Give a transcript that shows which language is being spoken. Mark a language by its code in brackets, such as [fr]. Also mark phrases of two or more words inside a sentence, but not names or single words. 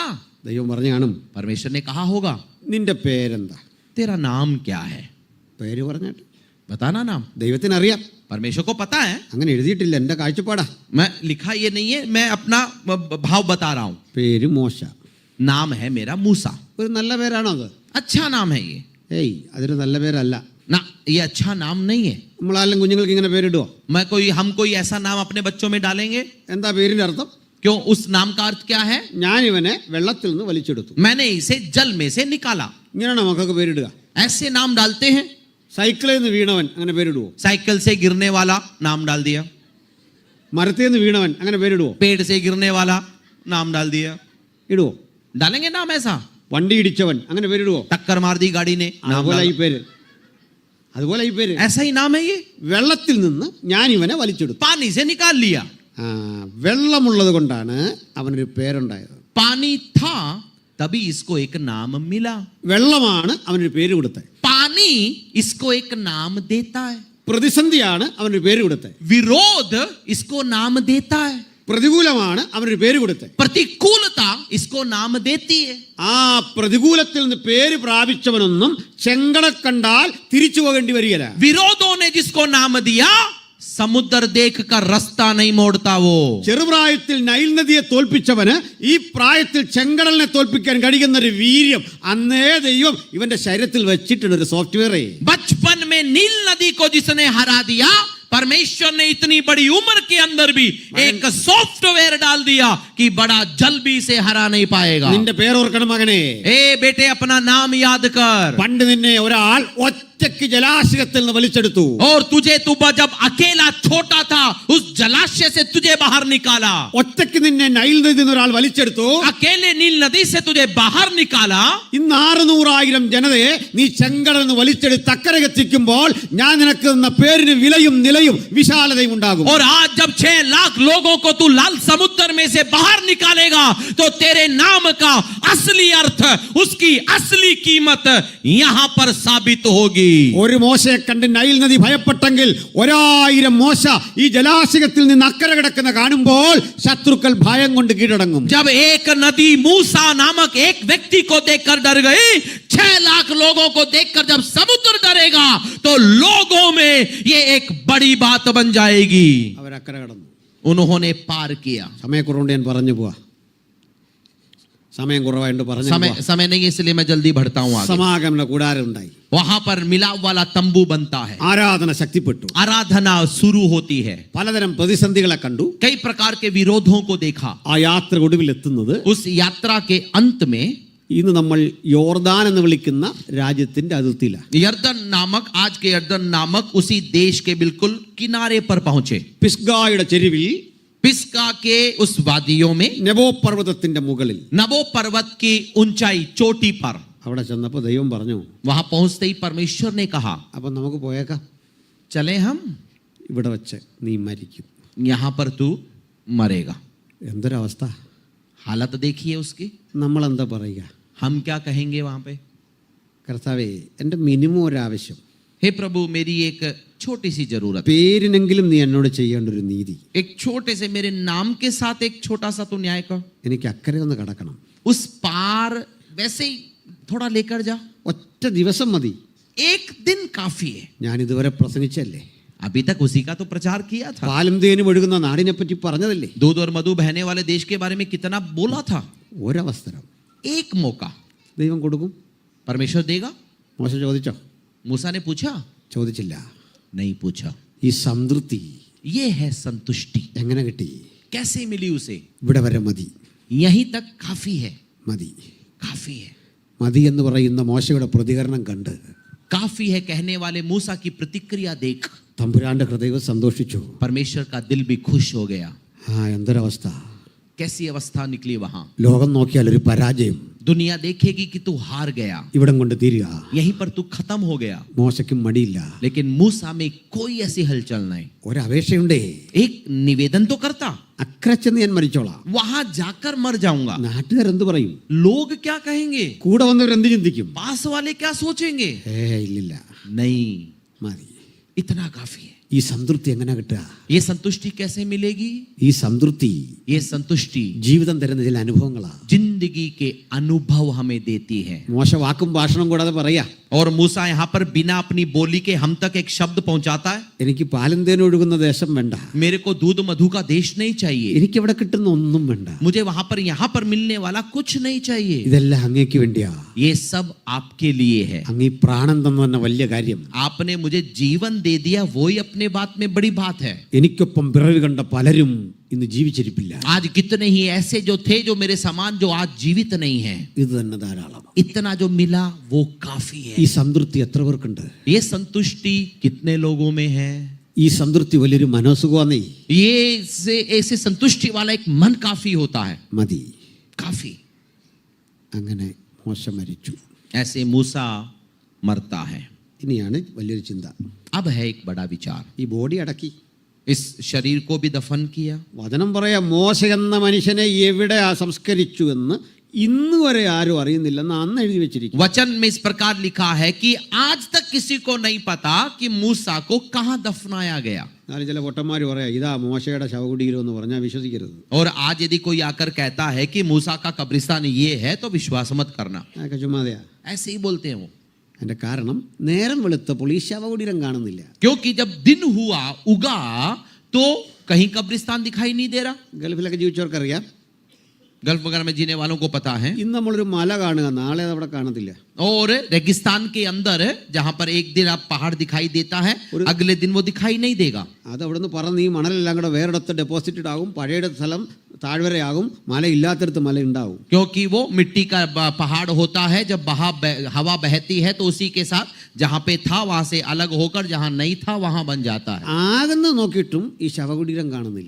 [ml] ദൈവം പറഞ്ഞു കാണും, [hi] परमेश्वर ने कहा होगा, [ml] നിന്റെ പേരെന്താ? [hi] तेरा नाम क्या है? [ml] പേര് പറഞ്ഞിട്ട് [hi] बताना नाम. [ml] ദൈവത്തിന് അറിയാം, [hi] परमेश्वर को पता है. [ml] അങ്ങനെ എഴുതിയിട്ടില്ല, എന്റെ കാഴ്ചപ്പാടാ. [hi] मैं लिखा ये नहीं है, मैं अपना भाव बता रहा हूं. [ml] പേര് മോശ. [hi] नाम है मेरा मूसा. [ml] ഒരു നല്ല പേരാണോ അത്? [hi] अच्छा नाम है ये. [ml] ഏയ്, അതൊരു നല്ല പേരല്ല. [hi] ना, ये अच्छा नाम नहीं है. [ml] നമ്മളാരെങ്കിലും കുഞ്ഞുങ്ങൾക്ക് ഇങ്ങനെ പേരിടുവോ? [hi] हम कोई ऐसा नाम अपने बच्चों में डालेंगे? [ml] എന്താ പേരിന്റെ അർത്ഥം? [hi] क्यों? उस नाम का अर्थ क्या है? [ml] ഞാൻ ഇവനെ വെള്ളത്തിൽ നിന്ന് വലിച്ചെടുത്തു. [hi] मैंने इसे जल में से निकाला. [ml] ഇങ്ങനെയാണോ മക്കൾക്ക് പേരിടുക? [hi] ऐसे नाम डालते हैं. [ml] സൈക്കിളിൽ നിന്ന് വീണവൻ അങ്ങനെ പേരിടുവോ? [hi] साइकिल से गिरने वाला नाम डाल दिया. [ml] മരത്തിൽ നിന്ന് വീണവൻ അങ്ങനെ പേരിടുവോ? [hi] पेड़ से गिरने वाला नाम डाल दिया. [ml] ഇടുവോ? [hi] डालेंगे नाम ऐसा? [ml] വണ്ടി ഇടിച്ചവൻ അങ്ങനെ പേരിടുവോ? [hi] टक्कर मार दी गाड़ी ने, नाम [ml] അതുപോലെ ഈ [hi] डाला. [ml] പേര്, അതുപോലെ ഈ പേര്. [hi] ऐसा ही नाम है ये. [ml] വെള്ളത്തിൽ നിന്ന് ഞാൻ ഇവനെ വലിച്ചെടുത്തു. [hi] पानी से निकाल लिया. [ml] വെള്ളമുള്ളത് കൊണ്ടാണ് അവനൊരു പേരുണ്ടായത്. [hi] पानी था तभी इसको एक नाम मिला. [ml] വെള്ളമാണ് അവനൊരു പേര് കൊടുത്തത്. [hi] पानी इसको एक नाम देता है. [ml] പ്രതിസന്ധിയാണ് അവനൊരു പേര് കൊടുത്തത്. [hi] विरोध इसको नाम देता है. [ml] പ്രതികൂലമാണ് അവനൊരു പേര് കൊടുത്തത്. [hi] प्रतिकूलता इसको नाम देती है. [ml] ആ പ്രതികൂലത്തിൽ നിന്ന് പേര് പ്രാപിച്ചവനൊന്നും ചെങ്കട കണ്ടാൽ തിരിച്ചു പോകേണ്ടി വരികയില്ല. [hi] विरोधों ने जिसको नाम दिया, समुद्र देखकर रास्ता नहीं मोड़ता वो. [ml] ചെറുപ്രായത്തിൽ നൈൽ നദിയെ തോൽപ്പിച്ചവന് ഈ പ്രായത്തിൽ ചെങ്കടലിനെ തോൽപ്പിക്കാൻ കഴിയുന്ന ഒരു വീര്യം അന്നേ ദൈവം ഇവന്റെ ശരീരത്തിൽ വെച്ചിട്ടുണ്ട്, ഒരു സോഫ്റ്റ്വെയറേ. [hi] बचपन में नील नदी को जिसने हरा दिया, परमेश्वर ने इतनी बड़ी उम्र के अंदर भी एक सॉफ्टवेयर डाल दिया कि बड़ा जल भी इसे हरा नहीं पाएगा. [ml] നിന്റെ പേരോർക്കണം മകനെ. [hi] ए बेटे अपना नाम याद कर. [ml] പണ്ട് നിന്നെ ഒരാൾ ഒറ്റയ്ക്ക് ജലാശയത്തിൽ നിന്ന് വലിച്ചെടുത്തു. [hi] और तुझे तू जब अकेला छोटा था उस जलाशय से तुझे बाहर निकाला. [ml] ഒറ്റയ്ക്ക് നിന്നെ നൈൽ നദിയിൽ നിന്ന് ഒരാൾ വലിച്ചെടുത്തു. [hi] अकेले नील नदी से तुझे बाहर निकाला. [ml] ഇന്ന് 600,000 ജനതയെ നീ ചെങ്കടലിൽ നിന്ന് വലിച്ചെടുത്ത് അക്കരയെത്തിക്കുമ്പോൾ ഞാൻ നിനക്ക് തന്ന പേരിന് വിലയും നിലയും വിശാലതയും ഉണ്ടാകും. [hi] और आज जब 6 लाख लोगों को तू लाल समुद्र में से बाहर निकालेगा तो तेरे नाम का असली अर्थ, उसकी असली कीमत यहां पर साबित होगी. [ml] ഒരു മോശയെ കണ്ട് നൈൽ നദി ഭയപ്പെട്ടെങ്കിൽ 1000 മോശ ഈ ജലാശയത്തിൽ നിന്ന് അക്കരെ കിടക്കുന്ന കാണുമ്പോൾ ശത്രുക്കൾ ഭയം കൊണ്ട് കീഴടങ്ങും. [hi] जब एक नदी मूसा नामक एक व्यक्ति को देखकर डर गई, 6 लाख लोगों को देखकर जब समुद्र डरेगा तो लोगों में ये एक बड़ी बात बन जाएगी. [ml] അവരക്കരെ കടന്നു. [hi] उन्होंने पार किया. [ml] സമയക്കുറവുണ്ട്, ഞാൻ പറഞ്ഞു പോവാ. സമയം കുറവായിട്ട് പറഞ്ഞു [hi] समय नहीं है इसलिए मैं जल्दी बढ़ता हूं आगे. [ml] സമാഗമന കൂടാരം ഉണ്ടായി. [hi] वहां पर मिलाप वाला तंबू बनता है. [ml] ആരാധന ശക്തിപ്പെട്ടു. [hi] आराधना शुरू होती है. [ml] പലതരം പ്രതിസന്ധികളെ കണ്ടു. [hi] कई प्रकार के विरोधों को देखा. [ml] ആ യാത്ര ഒടുവിൽ എത്തുന്നത് [hi] उस यात्रा के अंत में [ml] ഇന്ന് നമ്മൾ യോർദാൻ എന്ന് വിളിക്കുന്ന രാജ്യത്തിന്റെ അതിർത്തിയിലാണ്. [hi] यर्दन नामक, आज के यर्दन नामक उसी देश के बिल्कुल किनारे पर पहुंचे. [ml] പിസ്ഗായുടെ ചെരുവിൽ [hi] पिस्का के उस वादियों में [ml] നെബോ പർവ്വതത്തിന്റെ മുകളിൽ [hi] नबो पर्वत की ऊंचाई चोटी पर [ml] അവിടെ ചെന്നപ്പോൾ ദൈവം പറഞ്ഞു, [hi] वहां पहुंचते ही परमेश्वर ने कहा, [ml] അപ്പം നമുക്ക് പോയേക്കാം, [hi] चले हम, [ml] ഇവിടെ വെച്ച് നീ മരിക്കും. [hi] यहां पर तू मरेगा. [ml] എന്തൊരവസ്ഥ! [hi] हालत देखिए उसकी. [ml] നമ്മളെന്താ പറയുക? [hi] हम क्या कहेंगे वहां पे? [ml] കർത്താവേ, എൻ്റെ മിനിമം ഒരാവശ്യം, [hi] हे प्रभु, मेरी एक छोटी सी जरूरत, [ml] പേരിനെങ്കിലും നീ എന്നോട് ചെയ്യേണ്ട ഒരു നീതി. [hi] एक छोटे से मेरे नाम के साथ एक छोटा सा तू न्याय कर. [ml] എനിക്ക് അക്കരെ ഒന്ന് കടക്കണം. [hi] उस पार वैसे ही थोड़ा लेकर जा. [ml] ഒറ്റ ദിവസം മതി. [hi] एक दिन काफी है. [ml] ഞാൻ ഇതുവരെ പ്രസംഗിച്ചല്ലേ, [hi] अभी तक उसी का तो प्रचार किया था. [ml] പാലും തേനും ഒഴുകുന്ന നാടിനെ പറ്റി പറഞ്ഞതല്ലേ. [hi] दूध और मधु बहने वाले देश के बारे में कितना बोला था. [ml] ഒരവസരം [hi] एक मौका [ml] ദൈവം കൊടുക്കും. [hi] परमेश्वर देगा. [ml] മോശ ചോദിച്ചോ? [hi] मूसा ने पूछा? [ml] ചോദിച്ചില്ല. [hi] नहीं पूछा. [ml] ഈ സംതൃപ്തി [hi] ये है संतुष्टि. [ml] എങ്ങനെ കിട്ടി? [hi] कैसे मिली उसे? [ml] ഇവിടെ വരെ മതി, [hi] यहीं तक काफी है. [ml] മതി, [hi] काफी है. [ml] മതി എന്ന് പറയുന്ന മോശയുടെ പ്രതികരണം കണ്ട് [hi] काफी है कहने वाले मूसा की प्रतिक्रिया देख [ml] തമ്പുരാന്റെ ഹൃദയം സന്തോഷിച്ചു. [hi] परमेश्वर का दिल भी खुश हो गया. [ml] എന്തൊരവസ്ഥ! [hi] कैसी अवस्था निकली वहां. [ml] ലോകം നോക്കിയാൽ ഒരു പരാജയം, [hi] दुनिया देखेगी कि तू हार गया, [ml] ഇവിടം കൊണ്ട് തീരുക. [hi] यहीं पर तू खत्म हो गया. [ml] മോശയ്ക്കും മടിയില്ല. [hi] लेकिन मूसा में कोई ऐसी हलचल नहीं. [ml] ഒരപേക്ഷയുണ്ടേ, [hi] एक निवेदन तो करता, [ml] അക്കരെ ചെന്ന് ഞാൻ മരിച്ചോളാം. [hi] वहां जाकर मर जाऊंगा. [ml] നാട്ടുകാരെന്ത് പറയും? [hi] लोग क्या कहेंगे? [ml] കൂടെ വന്നവരെന്ത് ചിന്തിക്കും? [hi] पास वाले क्या सोचेंगे? [ml] ഇല്ലില്ല, [hi] नहीं, [ml] മതി. [hi] इतना काफी है. [ml] ഈ സംതൃപ്തി എങ്ങനെ കിട്ടുക? [hi] ये संतुष्टि कैसे मिलेगी? [ml] ഈ സംതൃപ്തി [hi] ये संतुष्टि [ml] ജീവിതം തരുന്ന ചില അനുഭവങ്ങളാ. [hi] जिंदगी के अनुभव हमें देती है. [ml] മോശ വാക്കും ഭാഷണം കൂടാതെ പറയാ, [hi] और मूसा यहाँ पर बिना अपनी बोली के हम तक एक शब्द पहुंचाता है, [ml] എനിക്ക് പാലും തേനും ഒഴുകുന്ന ദേശം വേണ്ട, [hi] मेरे को दूध मधु का देश नहीं चाहिए, [ml] എനിക്കിവിടെ കിട്ടുന്ന ഒന്നും വേണ്ട, [hi] मुझे वहां पर यहाँ पर मिलने वाला कुछ नहीं चाहिए. [ml] ഇതെല്ലാം അങ്ങേക്ക് വേണ്ടിയാ. [hi] ये सब आपके लिए है. [ml] അങ്ങ് ഈ പ്രാണൻ തന്നു തന്നെ വലിയ കാര്യം. [hi] आपने मुझे जीवन दे दिया, वही अपने बात में बड़ी बात है. [ml] എനിക്കൊപ്പം പിറവി കണ്ട പലരും ഇന്ന് ജീവിച്ചിരിപ്പില്ല. [hi] आज कितने ही ऐसे जो थे जो मेरे समान जो आज जीवित नहीं है. [ml] ഇത് തന്നെ ധാരാളം. [hi] इतना जो मिला वो काफी है. [ml] ഈ സംതൃപ്തി എത്ര പേർക്കുണ്ട്? [hi] ये संतुष्टि कितने लोगों में है? [ml] ഈ സംതൃപ്തി വലിയൊരു മനോസുഖമാന്നേ. [hi] ये ऐसे संतुष्टि वाला एक मन काफी होता है. [ml] മതി. [hi] काफी. [ml] അങ്ങനെ മോശ മരിച്ചു. [hi] ऐसे मूसा मरता है. [ml] ഇനിയാണ് വലിയൊരു ചിന്ത. [hi] अब है एक बड़ा विचार. [ml] ഈ ബോഡി അടക്കി, [hi] इस शरीर को भी दफन किया. [ml] വചനം പറയാ, മോശ എന്ന മനുഷ്യനെ എവിടെ സംസ്കരിച്ചു എന്ന് ഇന്ന് വരെ ആരും അറിയുന്നില്ലെന്ന് അന്ന് എഴുതി വെച്ചിരിക്കും. [hi] वचन में इस प्रकार लिखा है कि आज तक किसी को नहीं पता कि मूसा को कहां दफनाया गया. [ml] എന്നാലും ചില പൊട്ടന്മാർ പറയാ, ഇതാ മോശയുടെ ശവകുടീരം എന്ന് പറഞ്ഞാൽ വിശ്വസിക്കരുത്. [hi] और आज यदि कोई आकर कहता है कि मूसा का कब्रिस्तान ये है तो विश्वास मत करना. [ml] അതൊക്കെ ചുമ്മാതെയാ. [hi] ऐसे ही बोलते हैं वो. [ml] അതിന്റെ കാരണം നേരം വെളുത്തപ്പോൾ ഈ ശവകുടീരം കാണുന്നില്ല. [hi] क्योंकि जब दिन हुआ उगा तो कहीं कब्रिस्तान दिखाई नहीं दे रहा. [ml] ഗൾഫിലൊക്കെ ജീവിച്ചവർക്കറിയാം. [hi] गल्फ वगैरह में जीने वालों को पता है. [ml] ഇന്ന് നമ്മളൊരു മല കാണുക, നാളെ അത് അവിടെ കാണത്തില്ല. [hi] और रेगिस्तान के अंदर जहां पर एक दिन आप पहाड़ दिखाई देता है, अगले दिन वो दिखाई नहीं देगा. [ml] അത് അവിടെ നിന്ന് പറന്ന് ഈ മണലെല്ലാം കൂടെ വേറെടുത്ത് ഡെപ്പോസിറ്റഡ് ആകും. പഴയ സ്ഥലം താഴ്വരയാകും. മല ഇല്ലാത്തടത്ത് മല ഉണ്ടാവും. [hi] क्योंकि वो मिट्टी का पहाड़ होता है, जब हवा बहती है तो उसी के साथ जहां पे था वहां से अलग होकर जहां नहीं था वहां बन जाता है. [ml] ആകുന്ന നോക്കിയിട്ടും ഈ ശവകുടീരം കാണുന്നില്ല.